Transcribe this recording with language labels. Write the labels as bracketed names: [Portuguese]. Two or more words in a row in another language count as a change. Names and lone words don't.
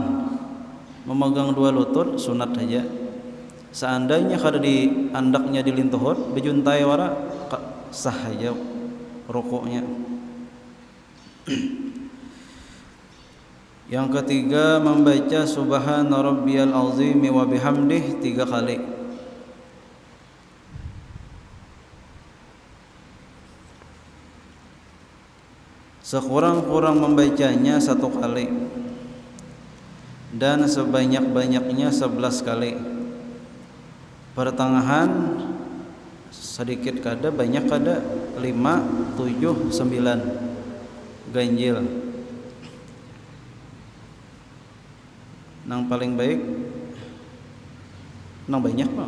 [Banjar] Memegang dua lutut sunat saja. Seandainya kada di andaknya dilintuhut, bejuntai wara sah saja rukuknya. Yang ketiga, membaca [Arabic] سبحان ربي العظيم وبحمده [Banjar] 3 kali. Sekurang-kurang membacanya 1 kali dan sebanyak-banyaknya 11 kali. Pertengahan sedikit kada, banyak kada, 5, 7, 9 ganjil. Nang paling baik nang banyak mah.